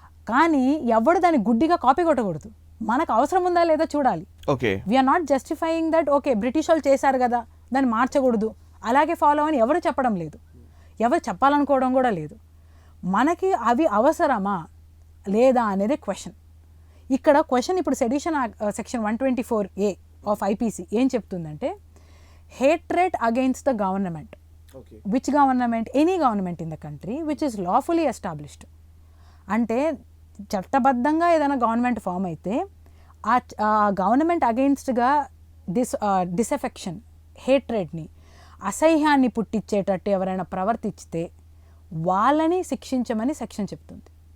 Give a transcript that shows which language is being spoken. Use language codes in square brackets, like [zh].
[te] కానీ ఎవడు దాన్ని గుడ్డిగా కాపీ కొట్టకూడదు. మనకు అవసరం ఉందా లేదా చూడాలి. [en] okay, we are not justifying that [te] okay British వాళ్ళు చేశారు కదా దాన్ని మార్చకూడదు అలాగే ఫాలో అని ఎవరు చెప్పడం లేదు, ఎవరు చెప్పాలనుకోవడం కూడా లేదు. మనకి అవి అవసరమా లేదా అనేది క్వశ్చన్. ఇక్కడ క్వశ్చన్ ఇప్పుడు sedition section 124A of IPC ఏం చెప్తుందంటే, [en] hatred against the government, which government, any government in the country which is lawfully established. [te] అంటే చట్టబద్ధంగా ఏదైనా గవర్నమెంట్ ఫామ్ అయితే ఆ గవర్నమెంట్ అగెయిన్స్ట్గా డిసెఫెక్షన్, హేట్రెడ్ని, అసహ్యాన్ని పుట్టించేటట్టు ఎవరైనా ప్రవర్తిస్తే వాళ్ళని శిక్షించమని సెక్షన్ చెప్తుంది.